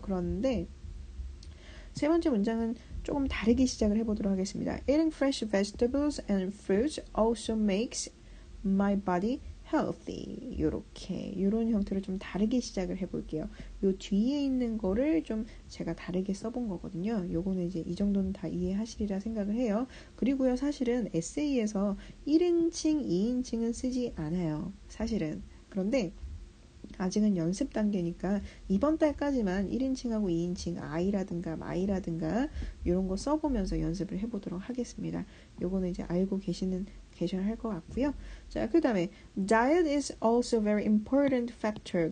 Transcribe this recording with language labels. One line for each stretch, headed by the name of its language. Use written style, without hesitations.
Korean: 그런데 세 번째 문장은 조금 다르게 시작을 해보도록 하겠습니다.
English: Eating fresh vegetables and fruits also makes my body healthy.
Korean: 요런 형태로 좀 다르게 시작을 해볼게요. 요 뒤에 있는 거를 좀 제가 다르게 써본 거거든요. 요거는 이제 이 정도는 다 이해하시리라 생각을 해요. 그리고요, 사실은 에세이에서 1인칭, 2인칭은 쓰지 않아요. 사실은. 그런데 아직은 연습 단계니까 이번 달까지만 1인칭하고 2인칭 I라든가 my라든가 이런 거 써보면서 연습을 해보도록 하겠습니다. 요거는 이제 알고 계셔야 할 것 같고요. 자, 그 다음에
English: diet is also very important factor.